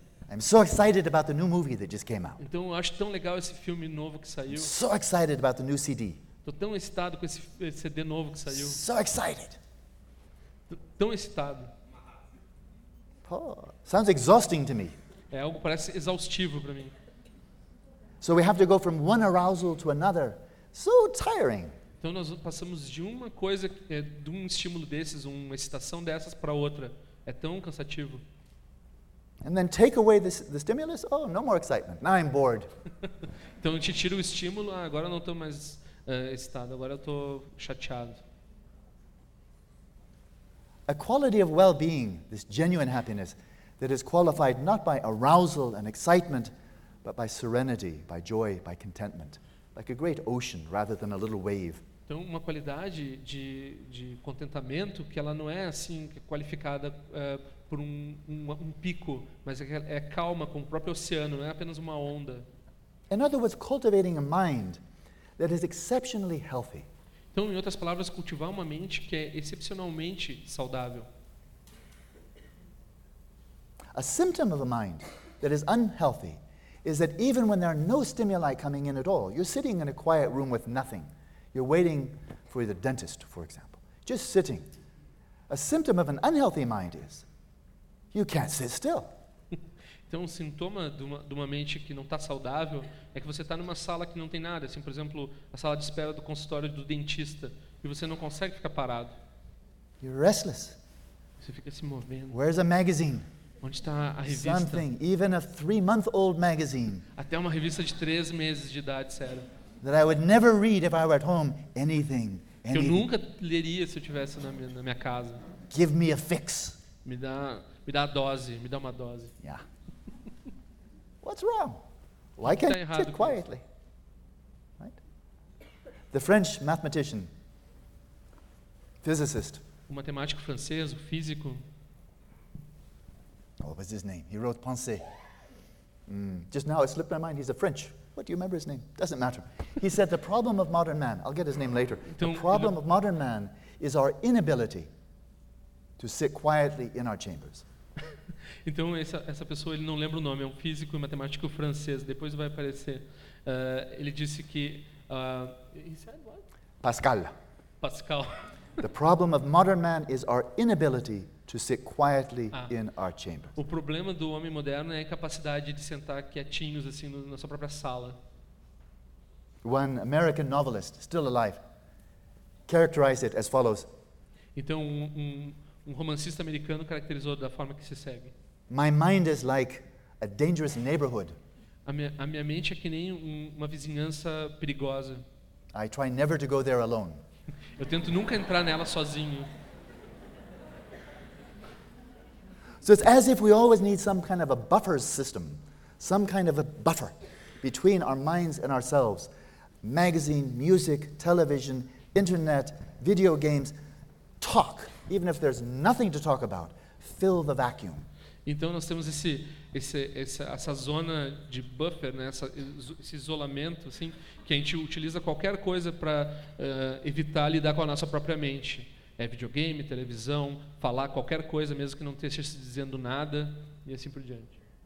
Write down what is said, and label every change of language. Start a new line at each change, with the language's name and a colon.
English: I'm so excited about the new movie that just came out.
Portuguese: Então, eu acho tão legal esse filme novo que saiu.
English: I'm so excited about the new CD.
Portuguese: Tô tão excitado com esse CD novo que saiu.
English: So excited.
Portuguese: Tão excitado.
English: Sounds exhausting to me.
Portuguese: É algo que parece exaustivo para mim.
English: So we have to go from one arousal to another. So tiring.
Portuguese: Então nós passamos de uma coisa, de um estímulo desses, uma excitação dessas para outra. É tão cansativo.
English: And then take away the stimulus. Oh, no more excitement. Now I'm bored.
Portuguese: Então te tira o estímulo. Ah, agora não estou mais excitado. Agora estou chateado.
English: A quality of well-being, this genuine happiness, that is qualified not by arousal and excitement, but by serenity, by joy, by contentment, like a great ocean rather than a little wave.
Portuguese: Então, uma qualidade de contentamento que ela não é assim qualificada por um pico, mas é calma como o próprio oceano, não é apenas uma onda.
English: In other words, cultivating a mind that is exceptionally healthy.
Portuguese: Então, em outras palavras, cultivar uma mente que é excepcionalmente saudável.
English: A symptom of a mind that is unhealthy is that even when there are no stimuli coming in at all, you're sitting in a quiet room with nothing. You're waiting for the dentist, for example. Just sitting. A symptom of an unhealthy mind is you can't sit still.
Portuguese: Então, um sintoma de uma mente que não está saudável é que você está numa sala que não tem nada, assim, por exemplo, a sala de espera do consultório do dentista, e você não consegue ficar parado.
English: You're restless.
Portuguese: Você fica se movendo.
English: Where's a magazine?
Portuguese: Onde está a revista?
English: Something, even a three-month-old magazine.
Portuguese: Até uma revista de 3 meses de idade, sério.
English: That I would never read if I were at home. Anything.
Portuguese: Que eu nunca leria se eu estivesse na minha casa.
English: Give me a fix.
Portuguese: Me dá a dose. Me dá uma dose.
English: Yeah. What's wrong? Why can't you sit quietly? Right? The French mathematician, physicist.
Portuguese: O matemático francês, o físico.
English: What was his name? He wrote Pensée. Just now it slipped my mind. He's a French. What do you remember his name? Doesn't matter. He said the problem of modern man, I'll get his name later. Então, the problem of modern man is our inability to sit quietly in our chambers.
Portuguese: Então essa pessoa, ele não lembra o nome, é um físico e matemático francês, depois vai aparecer. Ele disse que he
English: said what? Pascal. The problem of modern man is our inability to sit quietly in our chambers.
Portuguese: O problema do homem moderno é a incapacidade de sentar quietinhos assim na sua própria sala.
English: One American novelist, still alive, characterized it as follows.
Portuguese: Então um romancista americano caracterizou da forma que se segue.
English: My mind is like a dangerous neighborhood.
Portuguese: A minha mente é que nem uma vizinhança perigosa.
English: I try never to go there alone.
Portuguese: Eu tento nunca entrar nela sozinho.
English: So it's as if we always need some kind of a buffer system, some kind of a buffer between our minds and ourselves. Magazine, music, television, internet, video games, talk, even if there's nothing to talk about, fill the vacuum.
Portuguese: Então nós temos essa zona de buffer, né? Esse isolamento, assim, que a gente utiliza qualquer coisa para evitar lidar com a nossa própria mente. É videogame, televisão, falar qualquer coisa, mesmo que não esteja se dizendo nada, e assim por diante.